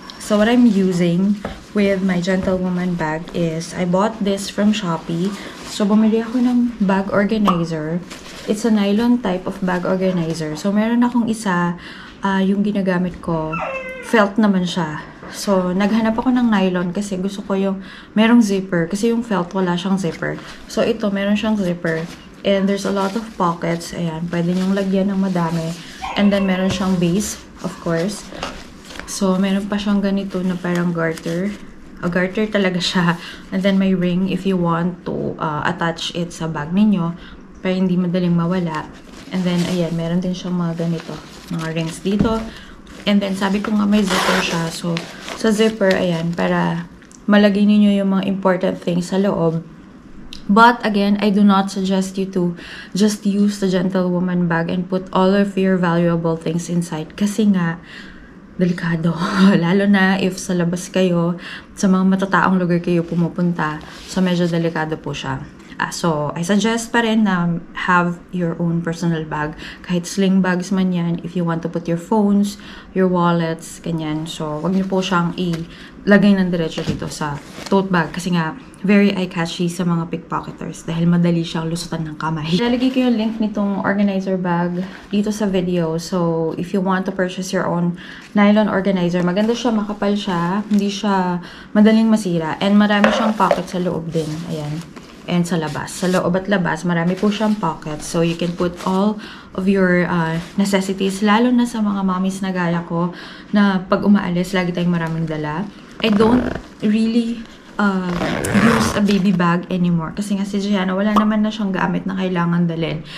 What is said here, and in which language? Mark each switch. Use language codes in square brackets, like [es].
[en] So, what I'm using with my Gentlewoman bag is, I bought this from Shopee. [tl] So, bumili ako ng bag organizer. [en] It's a nylon type of bag organizer. [tl] So, meron akong isa, yung ginagamit ko, felt naman siya. So, naghanap ako ng nylon kasi gusto ko yung merong zipper. Kasi yung felt, wala siyang zipper. So, ito, meron siyang zipper. [en] And there's a lot of pockets. [tl] Ayan, pwede nyong lagyan ng madami. [en] And then, [tl] meron siyang base, of course. So, meron pa siyang ganito na parang garter. A garter talaga siya. [en] And then, may ring if you want to attach it [tl] sa bag ninyo para hindi madaling mawala. And then, ayan, meron din siyang mga ganito. Mga rings dito. [en] And then, [tl] sabi ko nga may zipper siya. So, sa zipper, ayan, para malagay ninyo yung mga important things sa loob. [en] But again, I do not suggest you to just use the Gentlewoman bag and put all of your valuable things inside. [tl] Kasi nga, delikado. Lalo na if sa labas kayo, sa mga matataong lugar kayo pumupunta. So, medyo delikado po siya. [en] So, I suggest [tl] pa rin na [en] have your own personal bag. [tl] Kahit sling bags man yan, [en] if you want to put your phones, your wallets, [tl] ganyan. So, wag niyo po siyang ilagay ng diretso dito sa tote bag. Kasi nga, very eye-catchy sa mga pickpocketers dahil madali siyang lusutan ng kamay. Ilalagay ko yung link nitong organizer bag dito sa video. [en] So, if you want to purchase your own nylon organizer, [tl] maganda siya, makapal siya, hindi siya madaling masira. And marami siyang pocket sa loob din. Ayan. And sa labas. Sa loob at labas, marami po siyang pockets. [en] So, you can put all of your necessities, [tl] lalo na sa mga mommies na gaya ko, na pag umaalis, lagi tayong maraming dala. [en] I don't really use a baby bag anymore. [tl] Kasi nga si Gianna, wala naman na siyang gamit na kailangan dalhin.